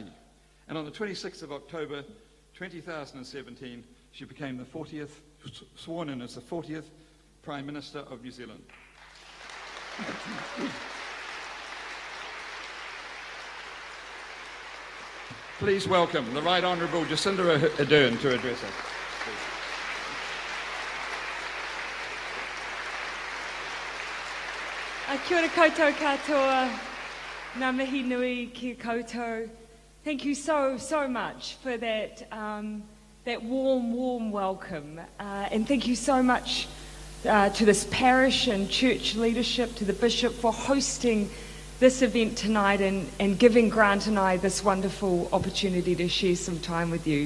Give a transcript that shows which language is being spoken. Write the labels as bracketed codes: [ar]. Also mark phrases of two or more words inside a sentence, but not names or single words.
[en] And on the 26th of October 2017, she became the 40th, sworn in as the 40th Prime Minister of New Zealand. Please welcome the Right Honourable Jacinda Ardern to address us. [mi] Kia ora koutou katoa, ngā mihi nui ki koutou. [en] Thank you so much for that warm welcome. And thank you so much to this parish and church leadership, to the Bishop for hosting this event tonight and giving Grant and I this wonderful opportunity to share some time with you.